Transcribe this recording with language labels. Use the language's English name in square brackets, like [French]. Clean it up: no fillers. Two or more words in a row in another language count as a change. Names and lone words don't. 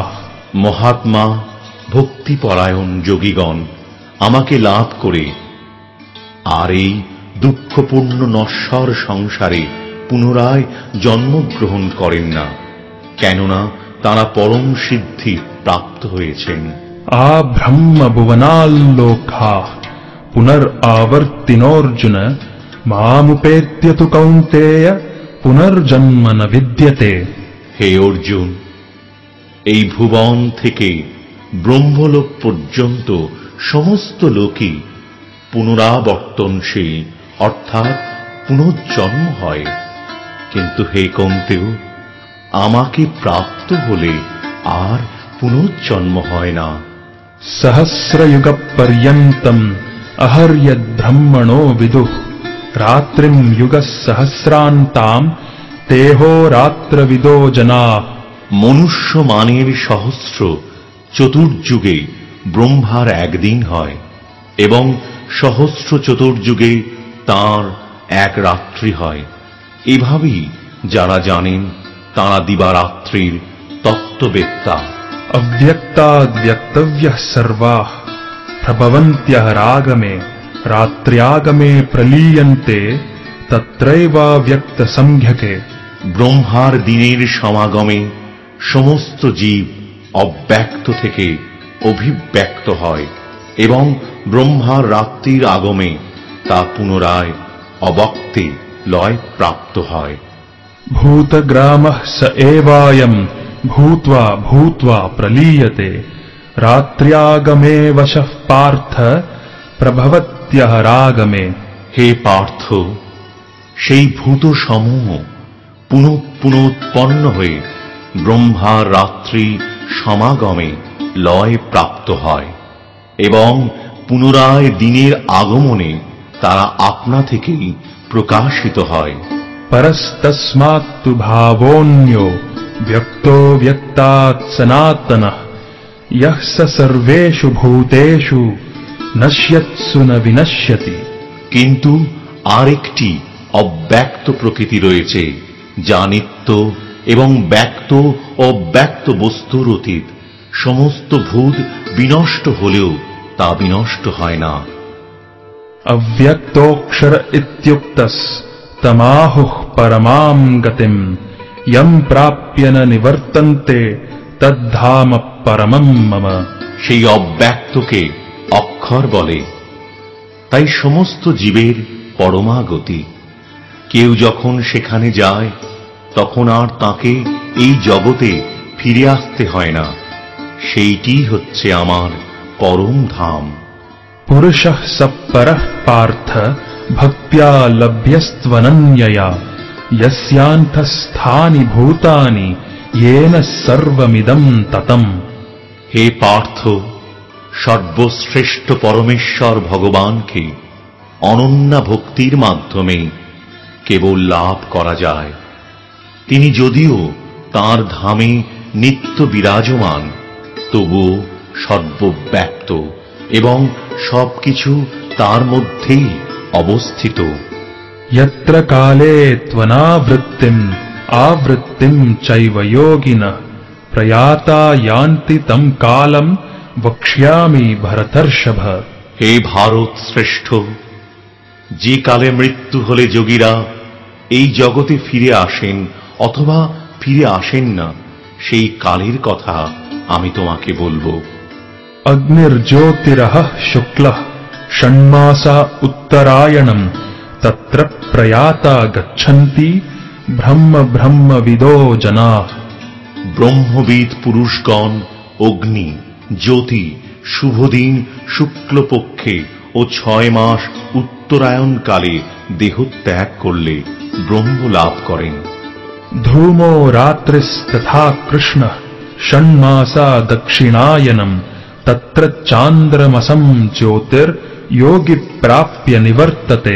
[Bangla] মহাত্মা ভক্তিপরায়ণ যোগীগণ আমাকে লাভ করে আর এই দুঃখপূর্ণ নশ্বর সংসারে পুনরায় জন্মগ্রহণ করেন না, কেননা তারা পরম সিদ্ধি প্রাপ্ত হয়েছেন। [Sanskrit] आ ब्रह्म भुवनाल्लोकाः पुनरावर्तिनोऽर्जुन मामुपेत्य तु कौन्तेय पुनर्जन्म न विद्यते। [Bangla] হে অর্জুন, এই ভুবন থেকে ব্রহ্মলোক পর্যন্ত সমস্ত লোকই পুনরাবর্তনশীল অর্থাৎ পুনর্জন্ম হয়, কিন্তু হে কৌন্তেয়, আমাকে প্রাপ্ত হলে আর পুনর্জন্ম হয় না। [Sanskrit] सहस्रयुगपर्यन्तम् अहर्यद्ब्रह्मणो विदुः रात्रिं युगसहस्रान्ताम् तेहो रात्रविदो जनाः। [Bangla] মনুষ্য মানের সহস্র চতুর্যুগে ব্রহ্মার একদিন হয় এবং সহস্র চতুর্যুগে তাঁর এক রাত্রি হয়। এভাবেই যারা জানেন তাঁরা দিবারাত্রির তত্ত্ববেত্তা। [Sanskrit] अव्यक्ताद्व्यक्तव्यः सर्वाः प्रभवन्त्यः रागमे रात्र्यागमे प्रलीयन्ते तत्रैवाव्यक्तसंज्ञके। [Bangla] ব্রহ্মার দিনের সমাগমে সমস্ত জীব অব্যক্ত থেকে অভিব্যক্ত হয় এবং ব্রহ্মার রাত্রির আগমে তা পুনরায় অবক্তে লয় প্রাপ্ত হয়। [Sanskrit] भूतग्रामः स एवायम् भूत्वा भूत्वा प्रलीयते रात्र्यागमे वशः पार्थ प्रभवत्यः रागमे। [Bangla] হে পার্থ, সেই ভূত সমূহ পুনঃ পুনঃ উৎপন্ন হয়ে ব্রহ্মার রাত্রি সমাগমে লয় প্রাপ্ত হয় এবং পুনরায় দিনের আগমনে তারা আপনা থেকেই প্রকাশিত হয়। [Sanskrit] परस्तस्मात्तु भावोऽन्यो व्यक्तो व्यक्तात् सनातनः यः स सर्वेषु भूतेषु नश्यत्सु न विनश्यति। [Bangla] কিন্তু আরেকটি অব্যক্ত প্রকৃতি রয়েছে যা নিত্য এবং ব্যক্ত ও অব্যক্ত বস্তুর অতীত। সমস্ত ভূত বিনষ্ট হলেও তা বিনষ্ট হয় না। [Sanskrit] अव्यक्तोऽक्षर इत्युक्तस् तमाहुः परमां गतिं यं प्राप्य न निवर्तन्ते तद्धाम परमं मम। [Bangla] সেই অব্যক্তকে অক্ষর বলে, তাই সমস্ত জীবের পরমাগতি। কেউ যখন সেখানে যায় তখন আর তাকে এই জগতে ফিরে আসতে হয় না। সেইটি হচ্ছে আমার পরম ধাম। [Sanskrit] पुरुषः स परः पार्थ भक्त्या लभ्यस्त्वनन्यया यस्यान्तस्थानि भूतानि येन सर्वमिदं ततम्। [Bangla] হে পার্থ, সর্বশ্রেষ্ঠ পরমেশ্বর ভগবানকে অনন্যা ভক্তির মাধ্যমে কেবল লাভ করা যায়। তিনি যদিও তাঁর ধামে নিত্য বিরাজমান, তবুও সর্বব্যাপ্ত এবং সবকিছু তার মধ্যেই অবস্থিত। [Sanskrit] यत्र काले त्वनावृत्तिम् आवृत्तिम् चैव योगिनः प्रयाता यान्ति तं कालम् वक्ष्यामि भरतर्षभ। [Bangla] হে ভারত শ্রেষ্ঠ, যে কালে মৃত্যু হলে যোগীরা এই জগতে ফিরে আসেন অথবা ফিরে আসেন না, সেই কালের কথা আমি তোমাকে বলবো। [Sanskrit] अग्निर्ज्योतिरः शुक्लः षण्मासा उत्तरायणम् तत्र प्रयाता गच्छन्ति ब्रह्म ब्रह्मविदो जनाः। [Bangla] ব্রহ্মবিদ পুরুষগণ অগ্নি, জ্যোতি, শুভদিন শুক্লপক্ষে ও 6 মাস উত্তরায়ণকালে দেহত্যাগ করলে ব্রহ্ম লাভ করেন। [Sanskrit] धूमो रात्रिस्तथा कृष्णः षण्मासा दक्षिणायनम् तत्र चान्द्रमसं ज्योतिर्योगी प्राप्य निवर्तते।